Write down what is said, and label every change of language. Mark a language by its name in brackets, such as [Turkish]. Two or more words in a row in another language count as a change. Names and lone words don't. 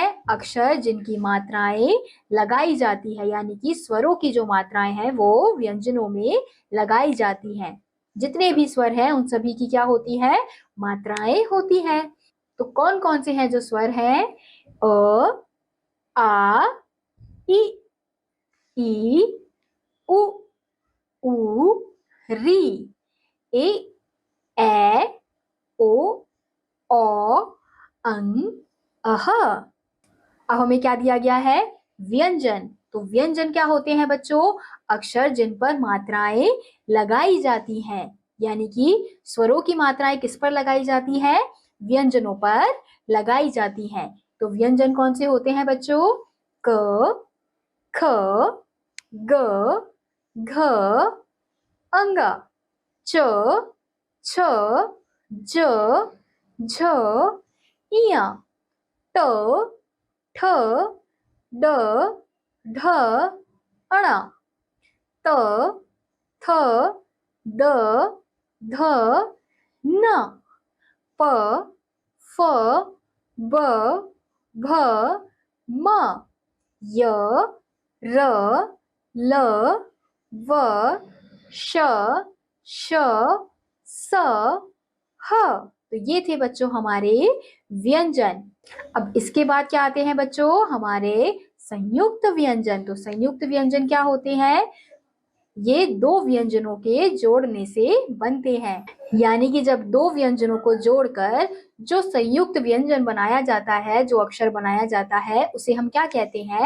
[Hindi] अक्षर जिनकी मात्राएं लगाई जाती है, यानी कि स्वरों की जो मात्राएं हैं वो व्यंजनों में लगाई जाती हैं। जितने भी स्वर हैं उन सभी की क्या होती है? मात्राएं होती है। तो कौन कौन से हैं जो स्वर हैं? अ, आ, इ, ई, उ, ऊ, री, ए, ए, ओ, औ, अं, अह। अब हमें क्या दिया गया है? व्यंजन। तो व्यंजन क्या होते हैं बच्चों? अक्षर जिन पर मात्राएं लगाई जाती हैं, यानी कि स्वरों की मात्राएं किस पर लगाई जाती है? व्यंजनों पर लगाई जाती हैं। तो व्यंजन कौन से होते हैं बच्चों? क, ख, ग, घ, अंग, च, छ, ज, झ, इया, ट, ठ, ड, ढ, अण, त, थ, द, ध, न, प, फ, ब, भ, म, य, र, ल, व, श, श, स, ह। तो ये थे बच्चों हमारे व्यंजन। अब इसके बाद क्या आते हैं बच्चों? हमारे संयुक्त व्यंजन। तो संयुक्त व्यंजन क्या होते हैं? ये दो व्यंजनों के जोड़ने से बनते हैं, यानी कि जब दो व्यंजनों को जोड़कर जो संयुक्त व्यंजन बनाया जाता है, जो अक्षर बनाया जाता है, उसे हम क्या कहते हैं?